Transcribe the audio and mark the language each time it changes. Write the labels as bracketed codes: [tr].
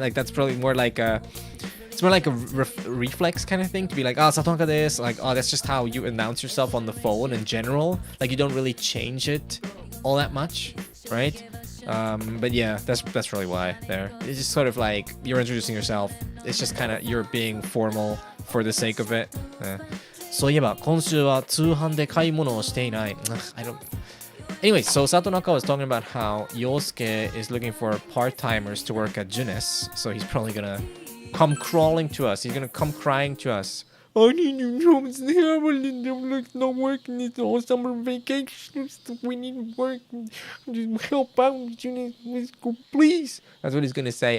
[en] Like, that's probably more like a... It's more like a reflex kind of thing to be like, Satonaka desu. Like, that's just how you announce yourself on the phone in general. Like, you don't really change it all that much, right? But yeah, that's really why there. It's just sort of like you're introducing yourself. It's just kind of you're being formal for the sake of it. [ja] そういえば今週は通販で買い物をしていない。 [en] I don't. Anyway, so Satonaka was talking about how Yosuke is looking for part-timers to work at Junes. So he's probably gonna come crawling to us. He's gonna come crying to us. I need new jobs. I'm not working. It's all summer vacation. We need work. Just help out. Please. That's what he's gonna say.